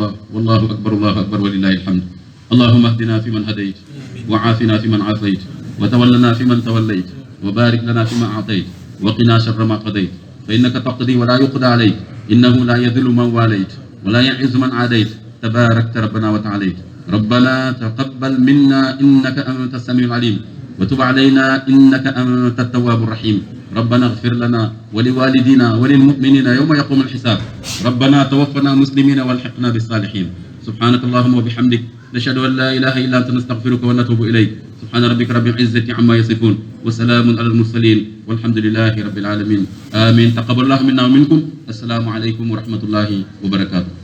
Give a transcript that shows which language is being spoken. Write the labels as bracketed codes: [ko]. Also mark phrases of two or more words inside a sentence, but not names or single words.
[ar] الله والله أكبر ولله الحمد اللهم اهدنا في من هديت وعافنا في من عافيت وتولنا في من توليت وبارك لنا في ما أعطيت وقنا شر ما قضيت فإنك تقضي ولا يقضى عليك إنه لا يذل من واليت ولا يعز من عاديت تباركت ربنا وتعاليت ربنا تقبل منا إنك أنت السميع العليم وتب علينا إنك أنت التواب الرحيم ربنا اغفر لنا ولوالدينا وللمؤمنين يوم يقوم الحساب ربنا توفنا مسلمين والحقنا بالصالحين سبحانك اللهم وبحمدك نشهد أن لا إله إلا أنت نستغفرك ونتوب إليك سبحان ربك رب العزة عما يصفون وسلام على المرسلين والحمد لله رب العالمين آمين تقبل الله منا ومنكم السلام عليكم ورحمة الله وبركاته